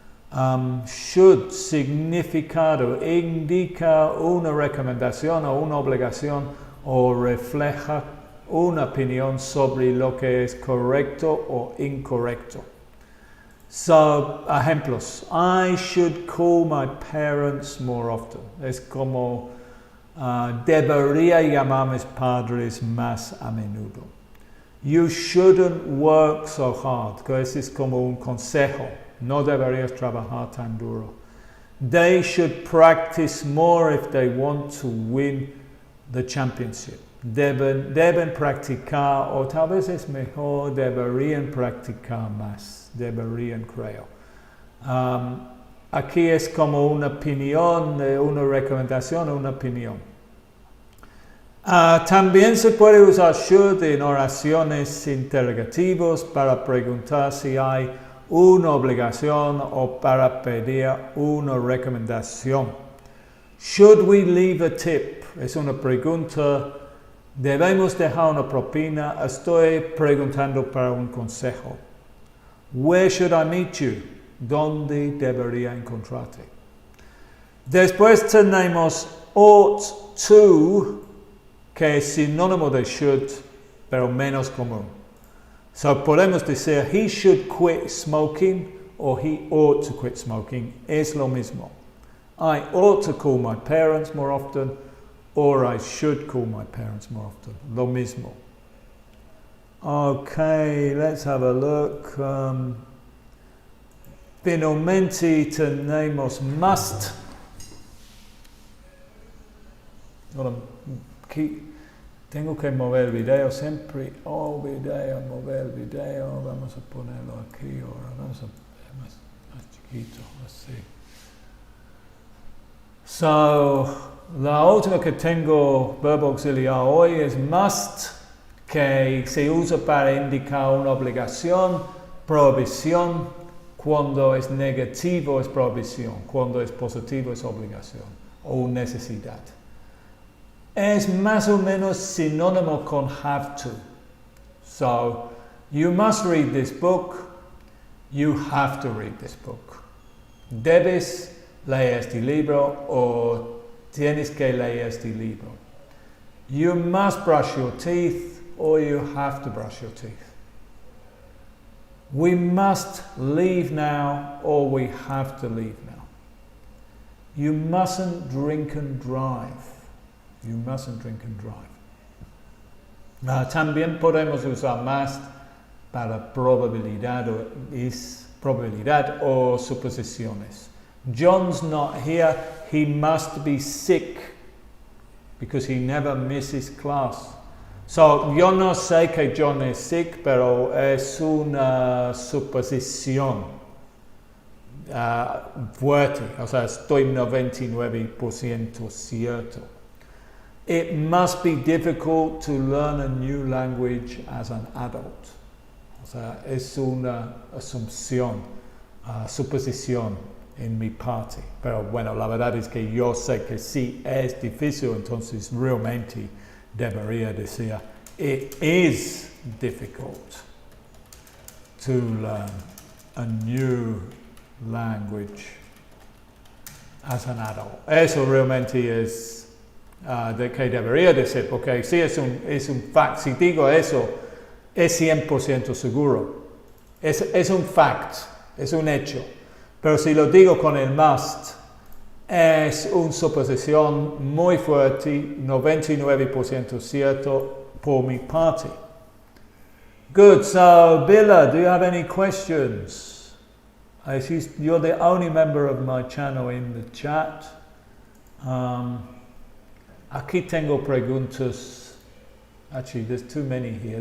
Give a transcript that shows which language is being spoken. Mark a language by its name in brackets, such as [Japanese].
[Spanish] Should, significado, indica una recomendación o una obligación o refleja una opinión sobre lo que es correcto o incorrecto. So, ejemplos. [English] I should call my parents more often. [Spanish] Es como debería llamar a mis padres más a menudo. [English] You shouldn't work so hard. [Spanish] Que ese es como un consejo. No deberías trabajar tan duro. [English] They should practice more if they want to win the championship. [Spanish] Deben practicar, o tal vez es mejor, deberían practicar más. Deberían, creo. Aquí es como una opinión, una recomendación, una opinión. También se puede usar should en oraciones interrogativas para preguntar si hay una obligación o para pedir una recomendación. [English] Should we leave a tip? [Spanish] Es una pregunta. ¿Debemos dejar una propina? Estoy preguntando para un consejo. [English] Where should I meet you? [Spanish] ¿Dónde debería encontrarte? Después tenemos ought to, que es sinónimo de should, pero menos común. So podemos decir, [English] he should quit smoking, or he ought to quit smoking. [Spanish] Es lo mismo. [English] I ought to call my parents more often, or I should call my parents more often. [Spanish] Lo mismo. [English] Okay, let's have a look. [Spanish] Finalmente tenemos must. Tengo que mover el video siempre. Mover el video. Vamos a ponerlo aquí ahora. Vamos a ver más chiquito, así. So, la última que tengo, verbo auxiliar hoy, es must, que se usa para indicar una obligación, prohibición. Cuando es negativo es prohibición. Cuando es positivo es obligación o necesidad. Es más o menos sinónimo con have to. [English] So, you must read this book. You have to read this book. [Spanish] Debes leer este libro o tienes que leer este libro. [English] You must brush your teeth or you have to brush your teeth. We must leave now or we have to leave now. You mustn't drink and drive. You mustn't drink and drive. [Spanish] También podemos usar must para probabilidad o suposiciones. [English] John's not here. He must be sick because he never misses class. [Spanish] So, yo no sé que John es sick, pero es una suposición fuerte. O sea, estoy 99% cierto. [English] It must be difficult to learn a new language as an adult. [Spanish] O sea, es una asunción, suposición en mi parte. Pero bueno, la verdad es que yo sé que sí es difícil, entonces realmente debería decir, [English] it is difficult to learn a new language as an adult. [Spanish] Eso realmente es de que debería decir, porque sí es un fact. Si digo eso, es 100% seguro. Es un fact, es un hecho. Pero si lo digo con el must, es una suposición muy fuerte, 99% cierto por mi parte. [English] Good, so Billa, do you have any questions? I see you're the only member of my channel in the chat. [Spanish] Aquí tengo preguntas. [English] Actually, there's too many here.